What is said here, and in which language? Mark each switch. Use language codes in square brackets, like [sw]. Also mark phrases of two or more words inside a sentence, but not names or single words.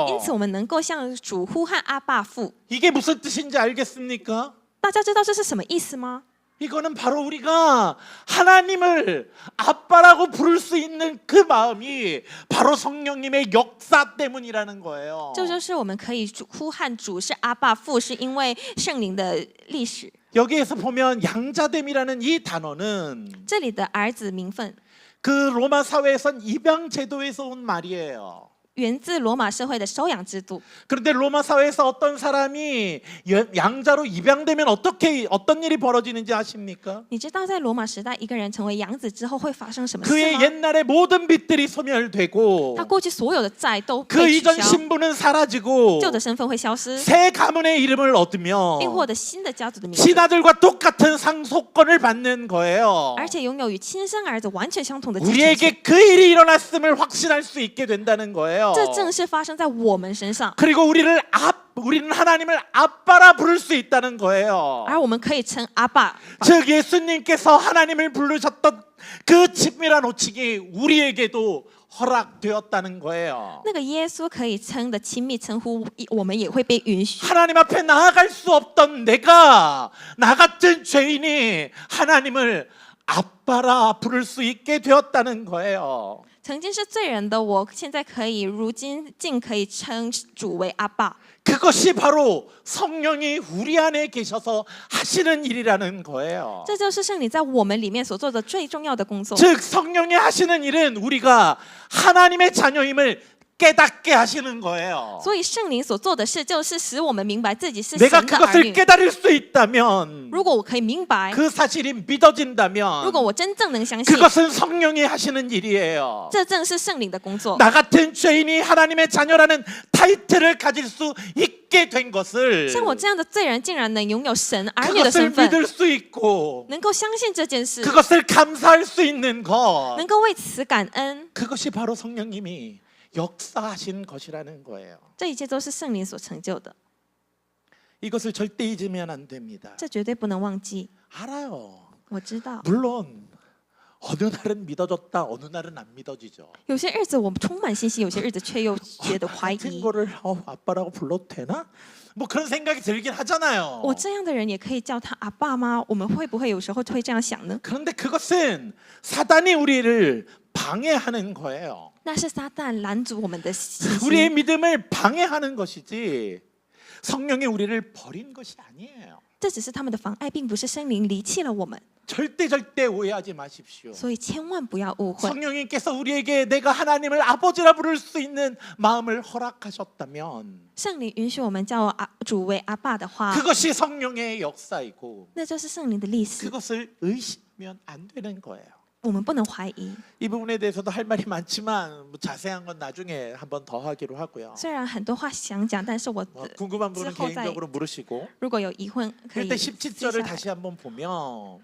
[zh] 因此，我们能够向主呼喊阿爸父。 [ko] 이게 무슨 뜻인지 알겠습니까? [zh] 大家知道这是什么意思吗？ [ko] 이거는 바로 우리가 하나님을 아빠라고 부를 수 있는 그 마음이 바로 성령님의 역사 때문이라는 거예요. [zh] 这就是我们可以呼喊主是阿爸父，是因为圣灵的历史。 [ko] 여기에서 보면 양자됨이라는 이 단어는 [zh] 这里的儿子名分 [ko] 그 로마 사회에선 입양 제도에서 온 말이에요. [zh] 源自罗马社会的收养制度。 [ko] 그런데 로마 사회에서 어떤 사람이 양자로 입양되면 어떤 일이 벌어지는지 아십니까? [zh] 你知道在罗马时代，一个人成为养子之后会发生什么事 [ko] 그의 [zh] 吗？ [ko] 옛날의 모든 빚들이 소멸되고 [zh] 他过去所有的债都 [ko] 그 [zh] 被取 [ko] 이전 [zh] 消， [ko] 신분은 사라지고 [zh] 旧的身份会消失， [ko] 새 가문의 이름을 얻으며 [zh] 并获得新的家族的名字， [ko] 친아들과 똑같은 상속권을 받는 거예요. [zh] 而且拥有与亲生儿子完全相同的继承权。 [ko] 우리에게 그 일이 일어났음을 확신할 수 있게 된다는 거예요. [zh] 这正是发生在我们身上， [ko] 그리고 우리는 하나님을 아빠라 부를 수 있다는 거예요. [zh] 而我们可以称阿爸。 [ko] 즉 예수님께서 하나님을 부르셨던 그 친밀한 호칭이 우리에게도 허락되었다는 거예요. [zh] 那个耶稣可以称的亲密称呼，我们也会被允许。 [ko] 하나님 앞에 나아갈 수 없던 나 같은 죄인이 하나님을 아빠라 부를 수 있게 되었다는 거예요. [zh] 曾经是罪人的我，现在如今竟可以称主为阿爸。 [ko] 그것이 바로 성령이 우리 안에 계셔서 하시는 일이라는 거예요. [zh] 这就是圣灵在我们里面所做的最重要的工作。 [ko] 즉 성령이 하시는 일은 우리가 하나님의 자녀임을 깨닫게 하시는 거예요. [zh] 所以圣灵所做的事，就是使我们明白自己是 [ko] 내가 [zh] 神的儿 [ko] 그것을 [zh] 女。 [ko] 깨달을 수 있다면 [zh] 如果我可以明白， [ko] 그 사실이 [zh] 如 [ko] 믿어진다면 [zh] 果我真正能相信， [ko] 그것은 성령이 하시는 일이에요. [zh] 这正是圣灵的工作。 [ko] 나 같은 죄인이 하나님의 자녀라는 타이틀을 가질 수 있게 된 것을 [zh] 像我这样的罪人，竟然能拥有神儿女的 [ko] 그것을 [zh] 身份， [ko] 믿을 수 있고 [zh] 能够相信这件事， [ko] 그것을 감사할 수 있는 것 [zh] 能够为此感恩， [ko] 그것이 바로 성령님이 역사하신 것이라는 거예요. [zh] 这一切都是圣灵所成就的， [ko] 이것을 절대 잊으면 안 됩니다. [zh] 这绝对不能忘记。 [ko] 알아요. [zh] 我知道， [ko] 물론 어느 날은 믿어졌다, 어느 날은 안 믿어지죠. [zh] 有些日子我充满信心，有些日子却又觉得怀 [ko] 같은 [zh] 疑。 [ko] 거를 아빠라고 불러도 되나? 뭐 그런 생각이 들긴 하잖아요. [zh] 我这样的人也可以叫他阿爸吗？我们会不会有时候会这样想呢？ [ko] 그런데 그것은 사단이 우리를 방해하는 거예요. [zh] 那是撒旦拦阻我们的信 [ko] 우리의 [zh] 心， [ko] 믿음을 방해하는 것이지 성령이 우리를 버린 것이 아니에요. [zh] 这只是他们的妨碍，并不是圣灵离弃了我们。 [ko] 절대 오해하지 마십시오. [zh] 所以千万不要误会。 [ko] 성령님께서 우리에게 내가 하나님을 아버지라 부를 수 있는 마음을 허락하셨다면 [zh] 圣灵允许我们叫主为阿爸的话， [ko] 그것이 성령의 역사이고 [zh] 那就是圣灵的历史， [ko] 그것을 의심하면 안 되는 거예요. [zh] 我们不能怀疑。 [ko] 이 부분에 대해서도 할 말이 많지만 자세한 건 나중에 한번 더 하기로 하고요. [zh] 虽然很多话想讲，但是我 [ko] 궁금한 부분은 [zh] 之后再 [ko] 개인적으로 물으시고 [zh] 如果有疑问，可以 [ko] 일단 [zh] 私下 [ko] 17절을 [zh] 来 [ko] 다시 한번 보면